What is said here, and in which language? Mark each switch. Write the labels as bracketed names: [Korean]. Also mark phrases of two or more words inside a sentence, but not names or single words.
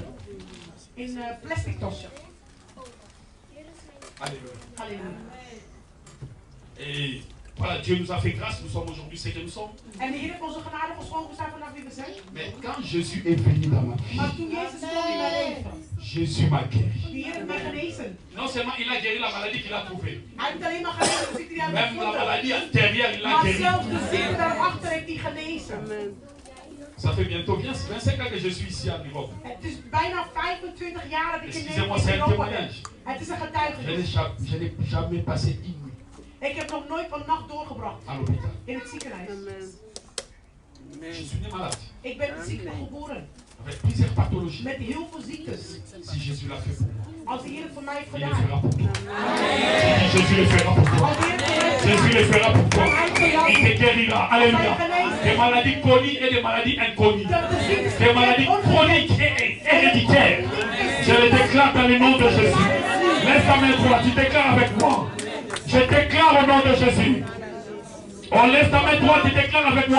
[Dutch] In plastic tassen. [French] Alléluia. [Dutch] Halleluja. [French] Et voilà, Dieu nous a fait grâce, nous sommes aujourd'hui ce que nous sommes. [Dutch] En de Heer heeft onze genade geschonken, we zijn vandaag wie we zijn. [French] Mais quand Jésus est venu dans ma vie, [Dutch] Maar toen Jezus kwam in mijn leven, [French] Jésus m'a guéri. [Dutch] de Heer heeft mij genezen. [French] Non seulement il a guéri la maladie qu'il a trouvée, [Dutch] Hij heeft niet alleen maar genezen de ziekte die hij heeft [French] même la [Dutch] gevonden. [French] maladie antérieure, il l'a [Dutch] Maar [French] guéri. [Dutch] zelfs de ziekte daarachter heeft hij genezen. [French] Ça fait bientôt bien 25 ans que je suis ici en Europe. [Dutch] Het is bijna 25 jaar dat ik in [French] Excusez-moi, c'est un [Dutch] Europa ben. [French] témoignage. [Dutch] Het is een [French] Je [Dutch] getuigenis. [French] n'ai jamais passé une nuit [Dutch] Ik heb nog nooit een nacht doorgebracht [French] à l'hôpital. [Dutch] in het ziekenhuis. [French] Je suis né malade, [Dutch] Ik ben ziek geboren. [French] avec plusieurs pathologies. [Dutch] Met heel veel ziektes. [French] Si Jésus l'a fait pour moi, [Dutch] Als de Heer het voor mij heeft [French] il le [Dutch] gedaan. [French] fera pour toi. Si Jésus le fera pour toi. [Dutch] Als de Heer het voor mij heeft [French] Jésus le fera pour toi. [Dutch] gedaan. [French] Il te guérira. Alléluia. Des maladies connues et des maladies inconnues. Des maladies chroniques et héréditaires. Je les déclare dans le nom de Jésus. Laisse ta main droite, tu déclares avec moi. Je déclare au nom de Jésus. On laisse ta main droite, tu déclares avec moi.